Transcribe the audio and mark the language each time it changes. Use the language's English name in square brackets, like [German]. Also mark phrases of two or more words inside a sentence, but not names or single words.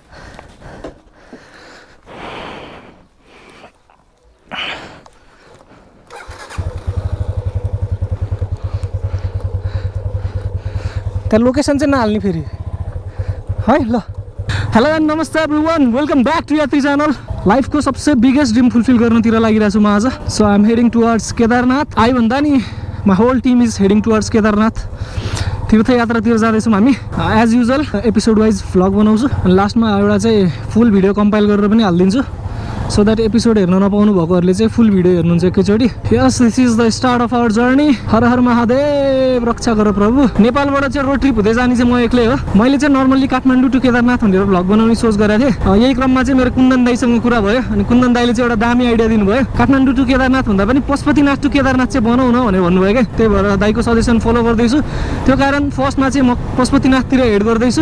[English] The location [Nepali] चाहिँ नहाल्ने फेरि है ल। [English] Hello and namaste everyone, welcome back to Yatri channel. [Nepali] लाइफको सबसे [English] biggest dream fulfill [Nepali] गर्नतिर लागिरहेको छु म आज। [English] So I am heading towards Kedarnath. I [Nepali] भन्दा नि [English] my whole team is heading towards Kedarnath. [Nepali] तीर्थयात्रातिर जाँदैछौँ हामी। [English] as usual episode wise vlog [Nepali] बनाउँछु अनि लास्टमा एउटा चाहिँ [English] full video compile [Nepali] गरेर पनि हालिदिन्छु, [English] so that episode [Nepali] हेर्न नपाउनु भएकोहरूले चाहिँ [English] full video [Nepali] हेर्नुहुन्छ एकैचोटि। यस, [English] This is the start of our journey. [Nepali] हर हर महादेव, रक्षा गर प्रभु। नेपालबाट चाहिँ [English] road trip [Nepali] हुँदै जाने चाहिँ म एक्लै हो। मैले चाहिँ नर्मल्ली काठमाडौँ टु केदारनाथ भनेर भ्लग बनाउने सोच गरेको थिएँ। यही क्रममा चाहिँ मेरो कुन्दन दाईसँग कुरा भयो अनि कुन्दन दाईले चाहिँ एउटा दामी आइडिया दिनुभयो। काठमाडौँ टु केदारनाथ भन्दा पनि पशुपतिनाथ टु केदारनाथ चाहिँ बनाऊ न भनेर भन्नुभयो क्या। त्यही भएर दाईको [English] suggestion follow [Nepali] गर्दैछु। त्यो कारण फर्स्टमा चाहिँ म पशुपतिनाथतिर हेड गर्दैछु।